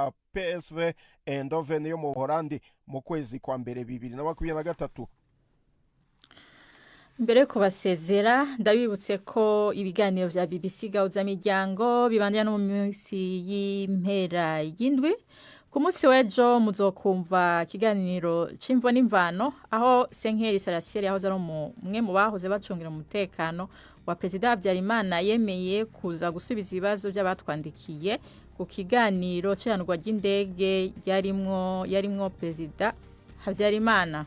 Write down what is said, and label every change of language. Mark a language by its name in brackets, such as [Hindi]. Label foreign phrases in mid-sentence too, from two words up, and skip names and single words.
[Rundi] PSV Eindhoven yo mu Buholandi mu kwezi kwa mbere 2023 mbere yo kubasezera ndabibutse ko ibiganiro vya BBC gahuza miryango bibandanya no mu minsi y'impera y'indwi. Ku munsi w'ejo muzokumva ikiganiro c'imvo n'imvano aho Senkeri Sarasieri yahoze ari umwe mu bahoze bacungira umutekano wa Perezida Habyarimana yemeye kuza gusubiza ibibazo by'abatwandikiye ku kiganiro cy'irandwa ry'indege yarimwo Perezida Habyarimana.